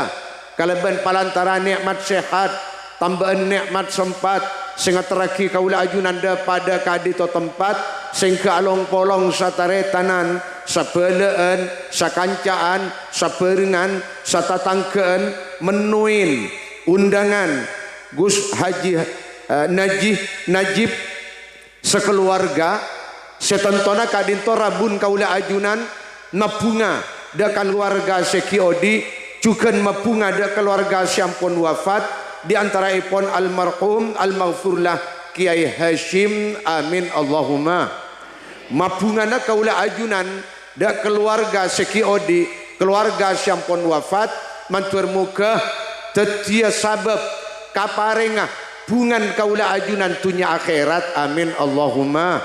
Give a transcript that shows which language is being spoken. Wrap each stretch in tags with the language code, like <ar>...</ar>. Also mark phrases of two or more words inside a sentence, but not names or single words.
<mad>Kalaban palantara nikmat sehat, tambahan nikmat sempat, sehingga teraki kaula ajunan da pada kadito tempat, sehingga along polong sataretanan, sabeleen, sakancaan, saberengan, satatangkeun menuin undangan Gus Haji Najib sekeluarga, setentona kadinto rabun kaula ajunan nabunga da keluarga sekiodi, juga nabunga da keluarga syampun wafat, di antara ipon almarhum almaghfurlah Kiai Hashim,</mad> <ar>آمين اللهم.</ar> <mad>Mabungana kaula ajunan da keluarga sekiodi, keluarga syampun wafat, mantur muka tetia sabab kaparengah bungan kaula ajunan tunya akhirat,</mad> <ar>آمين اللهم.</ar>